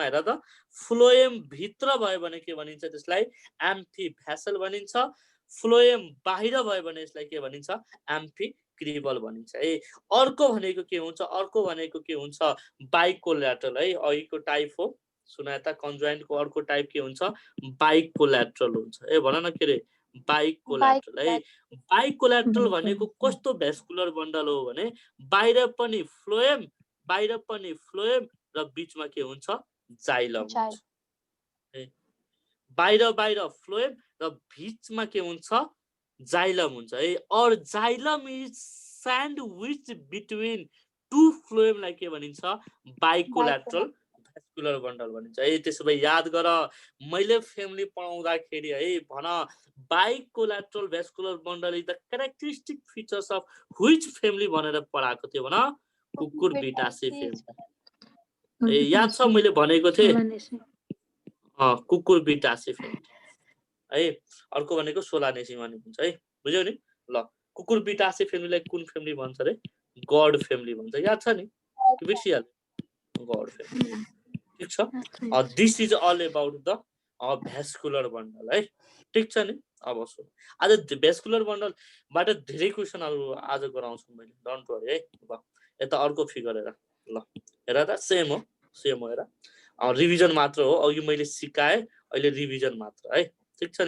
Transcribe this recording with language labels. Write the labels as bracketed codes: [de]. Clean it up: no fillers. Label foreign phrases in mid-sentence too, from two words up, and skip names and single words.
[ne] हेर त फ्लोएम भित्र भयो भने के भनिन्छ त्यसलाई एम्फिभेसल भनिन्छ फ्लोएम बाहिर भयो भने यसलाई के भनिन्छ एम्फिक्रिबल भनिन्छ है अर्को भनेको के हुन्छ बाइकोल्याट्रल है अघिको टाइप हो सुनायता कन्ज्वाइन्टको अर्को टाइप के हुन्छ बाइकोल्याट्रल हुन्छ ए भन न के रे बाइकोल्याट्रल है बाइकोल्याट्रल भनेको कस्तो [en] vascular bundle [ne] हो भने बाहिर पनि फ्लोएम र बीचमा के हुन्छ जाइलम हुन्छ बाहिर फ्लोएम र बीचमा के हुन्छ जाइलम हुन्छ है और [en] xylem is sandwich between two phloemलाई [ne] के भनिन्छ [en] bicollateral vascular bundle [ne] भनिन्छ है त्यसो भए याद गर मैले फ्यामिली पढाउँदाखेरि है भन [en] bicollateral vascular bundle is the characteristic features of which family [ne] भनेर पढाएको थियो भन [en] Cucurbitaceae family [ne] ए याद छ मैले भनेको थिएँ [en] Cucurbitaceae family [ne] है अर्को भनेको सोलानेसी भन्ने हुन्छ है बुझ्यौ नि ल [en] Cucurbitaceae familyलाई [ne] कुन फ्यामिली भन्छ रे [en] gourd family [ne] भन्छ याद छ नि बिर्सिहाल [en] gourd family [ne] ठीक छ [en] this is all about the vascular bundle [ne] है ठीक छ नि अब सुन आज [en] vascular bundleबाट [ne] धेरै क्वेसनहरु आज गराउँछु मैले [en] don't worry [ne] है ल यता अर्को फिगर हेर ल हेर त सेम हो हेर रिभिजन मात्र हो, अघि मैले सिकाएँ, अहिले रिभिजन मात्र है, ठिक छ नि।